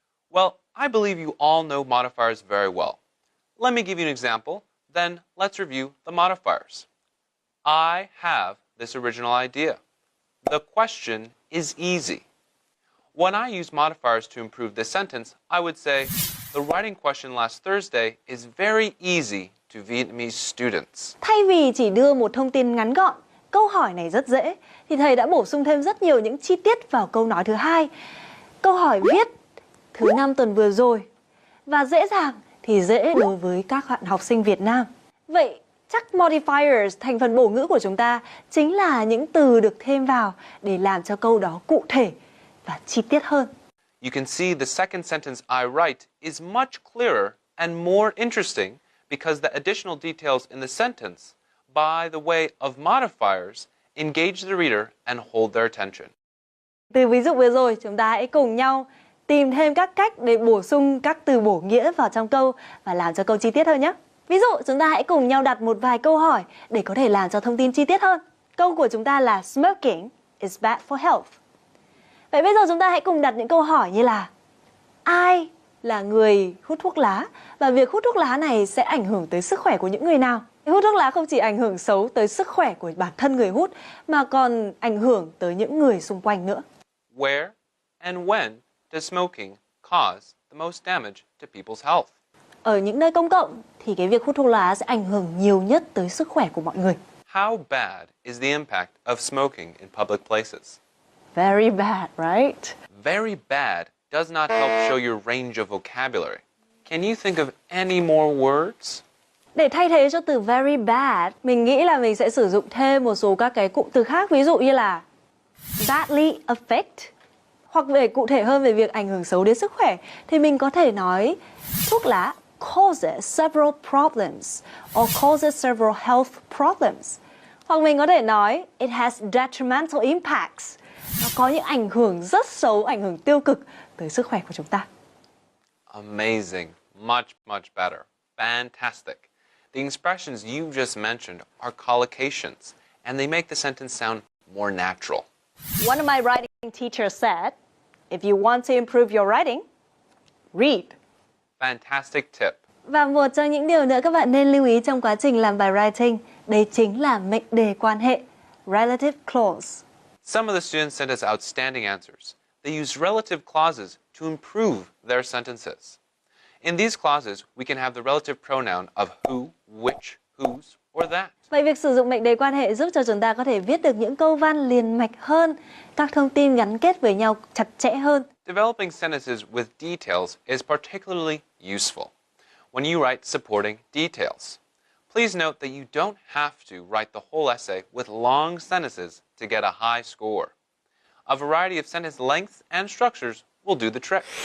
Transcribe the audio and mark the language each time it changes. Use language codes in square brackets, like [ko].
[en] Well, I believe you all know modifiers very well. Let me give you an example, then let's review the modifiers. I have this original idea. The question is easy. When I use modifiers to improve this sentence, I would say, the writing question last Thursday is very easy to Vietnamese students. [vi] Thay vì chỉ đưa một thông tin ngắn gọn, câu hỏi này rất dễ, thì thầy đã bổ sung thêm rất nhiều những chi tiết vào câu nói thứ hai. Câu hỏi viết thứ 5 tuần vừa rồi. Và dễ dàng thì dễ đối với các bạn học sinh Việt Nam. Vậy chắc modifiers, thành phần bổ ngữ của chúng ta, chính là những từ được thêm vào để làm cho câu đó cụ thể và chi tiết hơn. [en] You can see the second sentence I write is much clearer and more interesting because the additional details in the sentence, by the way of modifiers, engage the reader and hold their attention. [vi] Từ ví dụ vừa rồi, chúng ta hãy cùng nhau tìm thêm các cách để bổ sung các từ bổ nghĩa vào trong câu và làm cho câu chi tiết hơn nhé. Ví dụ, chúng ta hãy cùng nhau đặt một vài câu hỏi để có thể làm cho thông tin chi tiết hơn. Câu của chúng ta là [en] smoking is bad for health. [vi] Vậy bây giờ chúng ta hãy cùng đặt những câu hỏi như là ai là người hút thuốc lá và việc hút thuốc lá này sẽ ảnh hưởng tới sức khỏe của những người nào? Hút thuốc lá không chỉ ảnh hưởng xấu tới sức khỏe của bản thân người hút mà còn ảnh hưởng tới những người xung quanh nữa. [en] Where and when does smoking cause the most damage to people's health? [vi] Ở những nơi công cộng thì cái việc hút thuốc lá sẽ ảnh hưởng nhiều nhất tới sức khỏe của mọi người. [en] How bad is the impact of smoking in public places? Very bad, right? Very bad does not help show your range of vocabulary. Can you think of any more words? [vi] Để thay thế cho từ [en] very bad, [vi] mình nghĩ là mình sẽ sử dụng thêm một số các cái cụm từ khác, ví dụ như là [en] badly affect. [vi] Hoặc về cụ thể hơn về việc ảnh hưởng xấu đến sức khỏe thì mình có thể nói thuốc lá [en] causes several problems or causes several health problems. [vi] Hoặc mình có thể nói [en] it has detrimental impacts. [vi] Nó có những ảnh hưởng rất xấu, ảnh hưởng tiêu cực tới sức khỏe của chúng ta. [en] Amazing. Much, much better. Fantastic. The expressions you just mentioned are collocations, and they make the sentence sound more natural. One of my writing teachers said, if you want to improve your writing, read. Fantastic tip. [vi] Và một trong những điều nữa các bạn nên lưu ý trong quá trình làm bài writing, đấy chính là mệnh đề quan hệ, relative clause. [en] Some of the students sent us outstanding answers. They use relative clauses to improve their sentences. In these clauses, we can have the relative pronoun of who, which, whose, or that. [vi] Vậy việc sử dụng mệnh đề quan hệ giúp cho chúng ta có thể viết được những câu văn liền mạch hơn, các thông tin gắn kết với nhau chặt chẽ hơn. [en] Developing sentences with details is particularly useful when you write supporting details. Please note that you don't have to write the whole essay with long sentences to get a high score. A variety of sentence lengths and structures will do the trick.